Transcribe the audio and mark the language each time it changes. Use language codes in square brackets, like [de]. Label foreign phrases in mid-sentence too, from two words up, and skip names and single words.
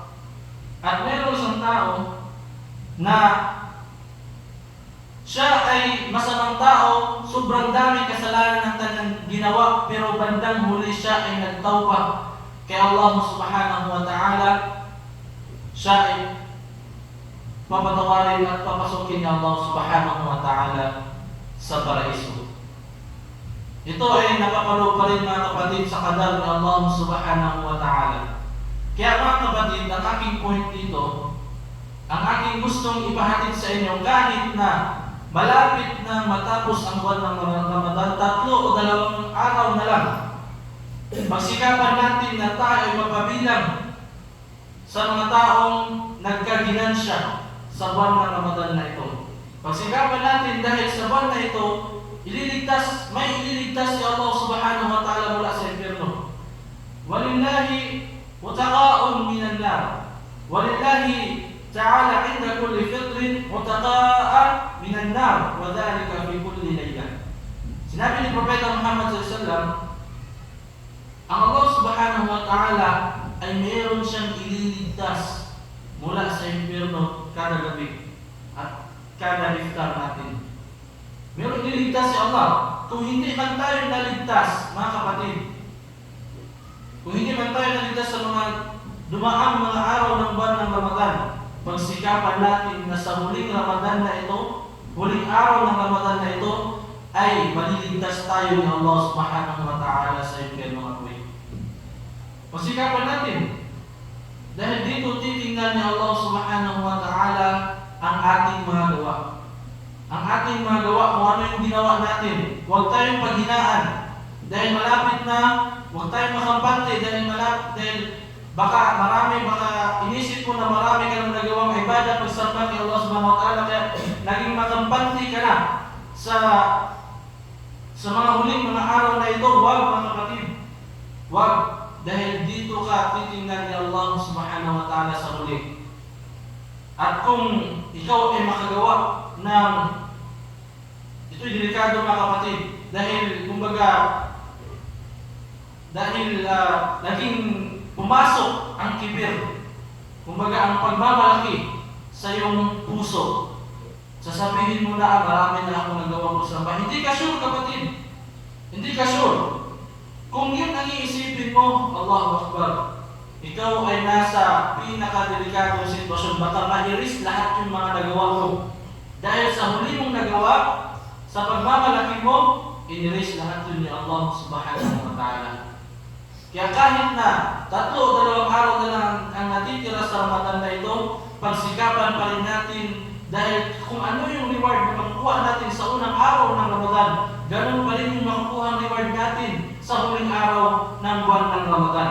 [tl] At meron isang tao na siya ay masamang tao, sobrang dami kasalanan ng kanyang ginawa, pero bandang huli siya ay nagtawbah kay Allah [ar] سبحانه وتعالى. [tl] Siya ay papatawarin at papasukin ni Allah [ar] سبحانه وتعالى [tl] sa paraiso. Ito ay nakapalo pa rin, mga kapatid, sa kadal ni Allah [ar] سبحانه وتعالى. [tl] Kaya mga kapatid, ang aking point dito, ang aking gustong ipahatid sa inyo, kahit na malapit na matapos ang buwan ng Ramadan, 3 o 2 araw na lang Pagsikapan natin na tayo ay mapabilang sa mga taong nagkaginansya sa buwan ng Ramadan na ito. Pagsikapan natin dahil sa buwan na ito, may ililigtas si Allah [ar] سبحانه وتعالى [tl] mula sa impyerno. [ar] ولله عتقاء من النار. ولله تعالى عند كل فطر عتقاء من النار. وذلك في كل ليلة. [tl] Sinabi ni Propeta Muhammad [ar] صلى الله عليه وسلم, [tl] ang Allah [ar] سبحانه وتعالى [tl] ay mayroon siyang ililigtas mula sa impyerno kada gabi at kada iftar natin. Mayroon ililigtas si Allah. Kung hindi man tayo naligtas, mga kapatid, kung hindi man tayo naligtas sa mga dumaang mga araw ng buwan ng Ramadan, pagsikapan natin na sa huling Ramadan na ito, huling araw ng Ramadan na ito, ay maliligtas tayo ni Allah [ar] سبحانه وتعالى [tl] sa impyerno at buhay. Pagsikapan natin. Dahil dito titingnan ni Allah [ar] سبحانه وتعالى [tl] ang ating mga gawa. Ang ating mga gawa, kung ano yung ginawa natin. Huwag tayong paghinaan. Dahil malapit na, huwag tayong makampante dahil baka inisip ko na marami ka nang nagawang ibadah pagsamba kay Allah [ar] سبحانه وتعالى, [tl] kaya naging makampante ka na sa mga huling mga araw na ito. Huwag, mga kapatid. Huwag. Dahil dito ka titingnan ni Allah [ar] سبحانه وتعالى [tl] sa huli. At kung ikaw ay makagawa ng, ito'y delikado, mga kapatid, dahil kumbaga naging pumasok ang kibir, kumbaga ang pagmamalaki sa iyong puso. Sasabihin mo na, marami na ako nagawa ko sa bahay. Hindi ka sure, kapatid. Hindi ka sure. Kung yun ang iisipin mo, [ar] الله أكبر, [tl] ikaw ay nasa pinakadelikadong sitwasyon. Baka ma-erase lahat yung mga nagawa mo. Dahil sa huli mong nagawa, sa pagmamalaki mo, in-erase lahat yun ni Allah [ar] سبحانه وتعالى. [tl] Kaya kahit na 3 o 2 araw na lang ang natitira sa Ramadan na ito, pagsikapan pa rin natin. Dahil kung ano yung reward na makukuha natin sa unang araw ng Ramadan, ganun pa rin yung makukuha ang reward natin sa huling araw ng buwan ng Ramadan.